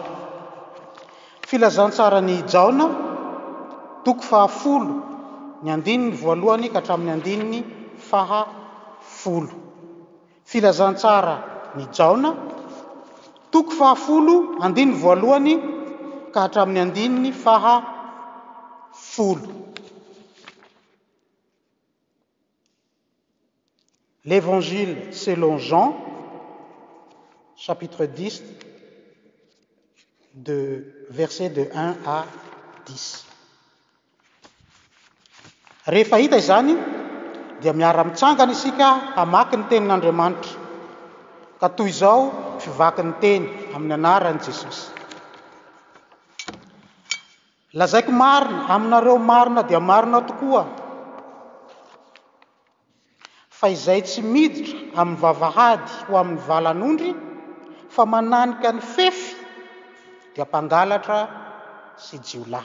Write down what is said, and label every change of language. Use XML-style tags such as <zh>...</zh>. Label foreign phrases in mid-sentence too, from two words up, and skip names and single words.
<mg>Filazantsara ny Jaona, toko 10, ny andininy voalohany ka hatramin'ny andininy 10. Filazantsara ny Jaona, toko 10, andininy voalohany ka hatramin'ny andininy 10.</mg> <fr>L'Évangile selon Jean, chapitre 10, versets de 1 à 10.</fr> <mg>Rehefa hita izany, dia miara-mitsangana isika hamaky ny tenin'Andriamanitra. Ka toy izao fivaky ny teny amin'ny anaran'i Jesosy. Lazaiko marina aminareo, marina dia marina tokoa, fa izay tsy miditra amin'ny vavahady ho amin'ny valan'ondry, fa mananika ny fefy, dia mpangalatra sy jiolahy.</mg>